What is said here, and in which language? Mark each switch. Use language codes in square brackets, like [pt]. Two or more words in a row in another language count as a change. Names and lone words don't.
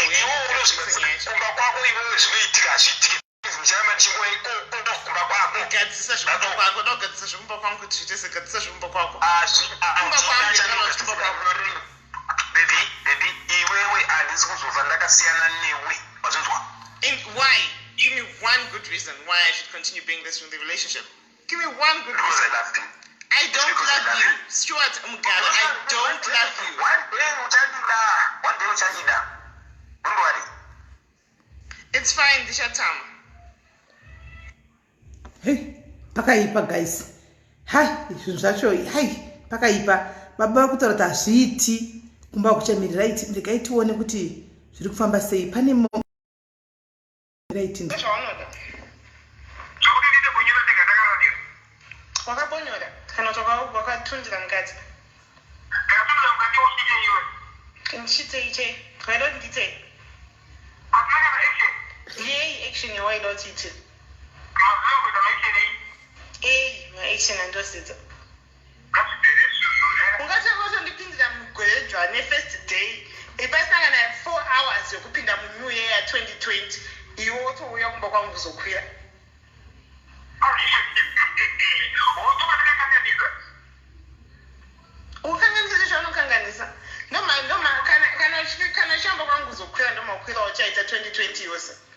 [sn] Iwe unozvigadzirisa kumba kwako iwewe zvinoitika hazviitiki. Muchama kumba kwako. Gadzirisa zvekumba kwako, ndogadzirisa zvekumba kwangu kuti zviite segadzirisa zvekumba kwako. Baby, iwewe handisi kuzofa ndakasiyana newe. Wazvinzwa? [en] And why? Give me one good reason why I should continue being this in the relationship. Give me one good Because reason. I love you. I don't love you. Stuart Mugalo, I don't love you. One day uchandida. Don't worry. It's fine, Dishatama. [sn] Hey, pakaipa guys. Hai, zvinhu zvacho hai, pakaipa. Baba vari kutaura kuti hazviiti kumba kuchamirira iti ndikai tione kuti zviri kufamba sei. Pane right. Wakabonyora kana wakatundira mukadzi. Ndichitei waida kuti nditei? Yei action yawaida kuti ite? Ma-action andosita. Ungatongotondipindira mugwedwa ne- [en] first day [sn] ipasangana 4 hours yokupinda mu- [en] new year [sn] ya 2020 iwe wotouya kumba kwangu kuzokwira. Ukanganisa zvaunokanganisa. Kana chamba kwangu kuzokwira ndomakwira wachaita 2020 yose.